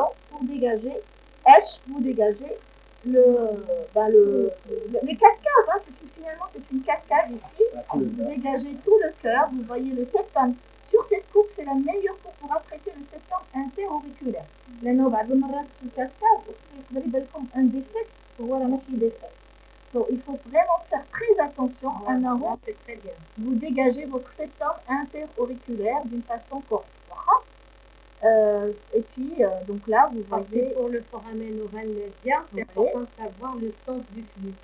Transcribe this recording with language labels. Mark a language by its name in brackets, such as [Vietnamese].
[French] Pour dégager, vous dégagez les quatre caves. Hein, finalement, c'est une quatre caves ici. Vous dégagez tout le cœur. Vous voyez le septum. Sur cette coupe, c'est la meilleure coupe pour apprécier le septum interauriculaire. [Arabic] لأنه بعض المرات في الكات كاف يقدر يبان لكم un défect ولا ماشي défect. [French] So, il faut vraiment faire très attention à un rond. Très bien. Vous dégagez votre septum interauriculaire d'une façon correcte. Et puis, donc là, vous voyez... Pour le foramen oral médian, c'est important de savoir le sens du flux.